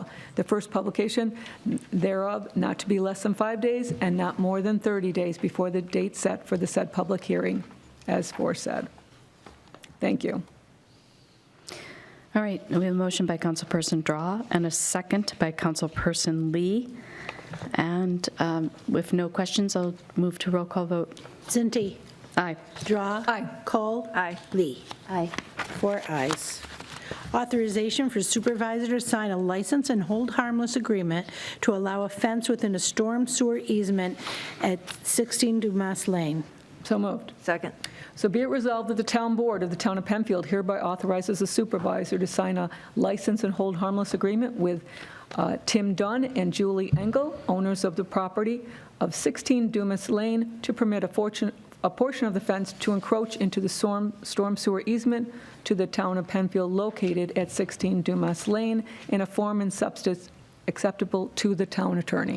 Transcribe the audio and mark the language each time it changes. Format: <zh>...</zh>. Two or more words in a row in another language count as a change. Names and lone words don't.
<en>The first publication thereof not to be less than 5 days and not more than 30 days before the date set for the said public hearing, as foresaid. Thank you. All right, we have a motion by Councilperson Drawe and a second by Councilperson Lee. And with no questions, I'll move to roll call vote. Cinti? Aye. Drawe? Aye. Kohl? Aye. Lee? Aye. 4 ayes. Authorization for supervisor to sign a license and hold harmless agreement to allow a fence within a storm sewer easement at 16 Dumas Lane. So moved. Second. So be it resolved that the town board of the town of Penfield hereby authorizes the supervisor to sign a license and hold harmless agreement with Tim Dunn and Julie Engel, owners of the property of 16 Dumas Lane, to permit a portion of the fence to encroach into the storm sewer easement to the town of Penfield located at 16 Dumas Lane in a form and substance acceptable to the town attorney.</en>